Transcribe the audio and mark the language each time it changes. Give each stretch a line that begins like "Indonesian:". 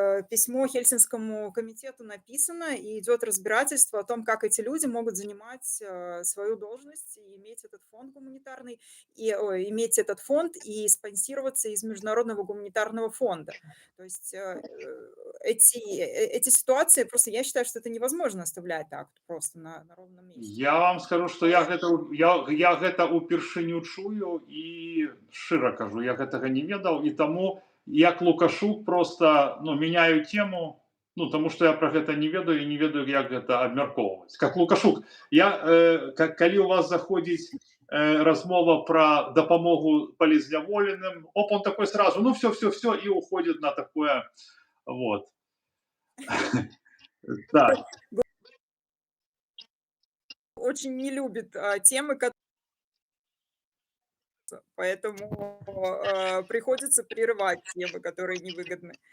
Russian: Письмо Хельсинскому комитету написано, и идет разбирательство о том, как эти люди могут занимать свою должность и иметь этот фонд гуманитарный, иметь этот фонд и спонсироваться из Международного гуманитарного фонда. То есть эти ситуации, просто я считаю, что это невозможно оставлять так просто на ровном месте.
Belarusian: Я вам скажу, что я гэта ўпершыню чую і шчыра кажу, я гэтага не ведаў, і таму як Лукашук просто, ну,
Russian: меняю тему,
Belarusian: ну, тому что я про гэта не ведаю і не ведаю, як гэта абмяркоўваць.
Russian: Как Лукашук,
Belarusian: калі у вас заходзіць размова про допомогу полезняволеным.
Russian: Оп, он такой сразу, ну все, и уходит на такое, вот. Так, Очень не любит темы, поэтому приходится прерывать темы, которые невыгодны